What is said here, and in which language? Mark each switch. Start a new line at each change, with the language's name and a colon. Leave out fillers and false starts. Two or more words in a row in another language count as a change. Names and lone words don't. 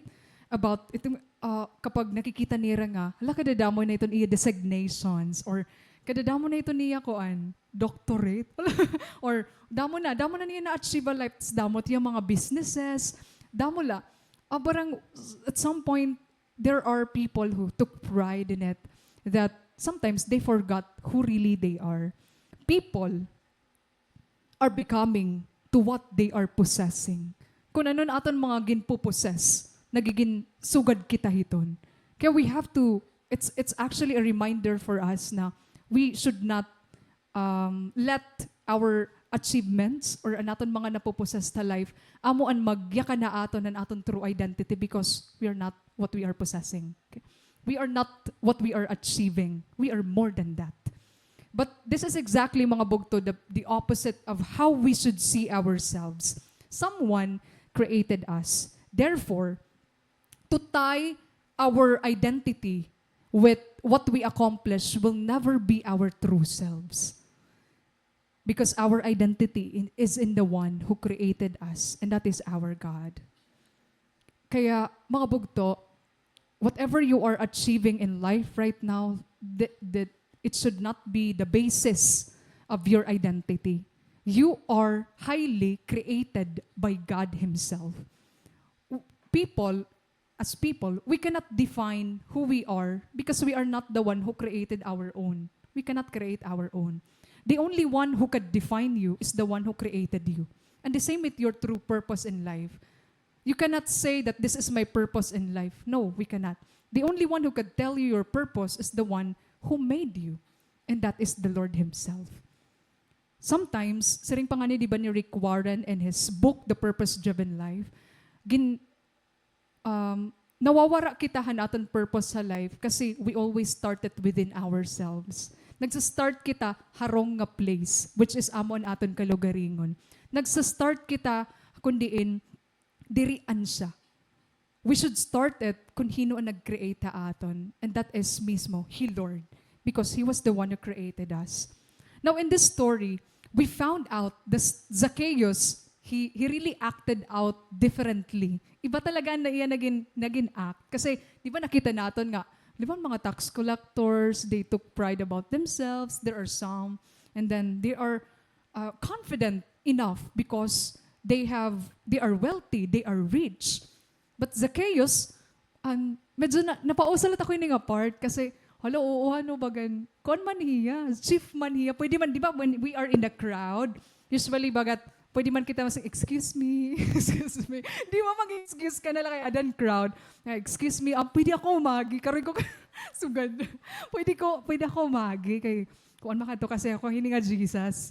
Waray: About itong kapag nakikita nila nga, hala kadadamo na ito niya designations or kadadamo na ito niya doctorate or damo na niya na-achieve a life, damo tiya mga businesses, damo la.
English: Barang at some point, there are people who took pride in it that sometimes they forgot who really they are. People are becoming to what they are possessing.
Waray: Kung ano aton mga ginpopossess, nagiging sugad kita hiton.
English: Kaya we have to, it's actually a reminder for us
Waray: na we should not let our achievements or anaton mga napopossess ta life amo an magyaka na aton an aton true identity
English: because we are not what we are possessing. Okay? We are not what we are achieving. We are more than that. But this is exactly
Waray: mga bugto,
English: the opposite of how we should see ourselves. Someone created us. Therefore, to tie our identity with what we accomplish will never be our true selves. Because our identity is in the one who created us, and that is our God.
Waray: Kaya, mga bugto,
English: whatever you are achieving in life right now, it should not be the basis of your identity. you are highly created by God Himself. As people, we cannot define who we are because we are not the one who created our own. We cannot create our own. The only one who could define you is the one who created you. And the same with your true purpose in life. You cannot say that this is my purpose in life. No, we cannot. The only one who could tell you your purpose is the one who made you. And that is the Lord Himself. Sometimes,
Waray: sa ring pangani, di ba ni Rick Warren in his book, The Purpose-Driven Life, nawawara kita hanaton purpose sa life kasi
English: we always started within ourselves.
Waray: Nagsa-start kita harong nga place,
English: which is
Waray: amon aton kalugaringon. Nagsa-start kita kundiin dirian siya.
English: We should start it
Waray: kung hino ang nag-create ta aton,
English: and that is mismo He Lord, because He was the one who created us. Now in this story, we found out that Zacchaeus, he really acted out differently.
Waray: Iba talaga na iya naging act.
Filipino: Kasi, di ba nakita natin nga, di ba
English: mga tax collectors, they took pride about themselves, there are some, and then they are confident enough because they are wealthy, they are rich.
Waray: But Zacchaeus, medyo napausalat ako yun nga part kasi, hala, oo, ano bagan, kon man hiya, chief man hiya, pwede man, di ba,
English: when we are in the crowd,
Waray: usually bagat, pwede man kita masing,
English: excuse me, excuse me.
Waray: Di mo mag-excuse ka na lang kay adan crowd.
English: Excuse me,
Waray: pwede ako umagi. Karoy ko, sugad. Pwede ako umagi. Kay, kuan makato kasi ako, hininga Jesus.